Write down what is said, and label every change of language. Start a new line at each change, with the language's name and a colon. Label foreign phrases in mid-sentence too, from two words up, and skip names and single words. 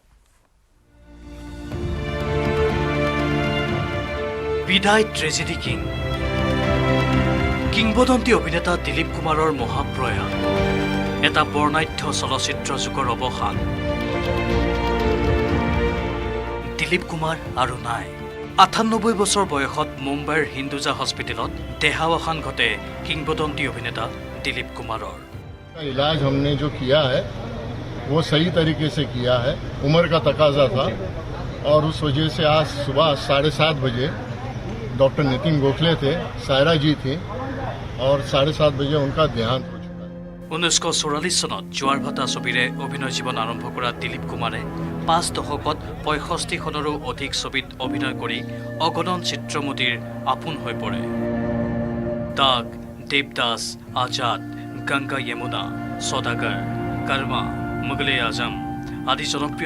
Assamese: বিদায় ট্ৰেজেডি কিং কিংবদন্তি অভিনেতা দিলীপ কুমাৰৰ মহাপ্ৰয়াণ এটা বৰ্ণাঢ্য চলচ্চিত্ৰ যুগৰ অৱসান দিলীপ কুমাৰ আৰু নাই 98 বছৰ বয়সত মুম্বাইৰ হিন্দুজা হস্পিটেলত দেহাৱসান ঘটে কিংবদন্তি অভিনেতা দিলীপ কুমাৰৰ
Hindi: इलाज हमने जो किया है वो सही तरीके से किया है उम्र का तकाजा था और उस वजह से आज सुबह 7:30 बजे डॉक्टर नितिन गोखले थे सायरा जी थी और 7:30 बजे उनका देहांत हो चुका है
Assamese: 1944 চনত জোৱাৰ ভাটা ছবিৰে অভিনয় জীৱন আৰম্ভ কৰা দিলীপ কুমাৰে 5 দশকত 65খনৰো অধিক ছবিত অভিনয় কৰি অগণন চিত্ৰমতীৰ আপোন হৈ পৰে দাগ দেৱদাস আজাদ গংগা যমুনা সদাগৰ কৰ্মা মুগলে আজম আদি জনপ্ৰিয়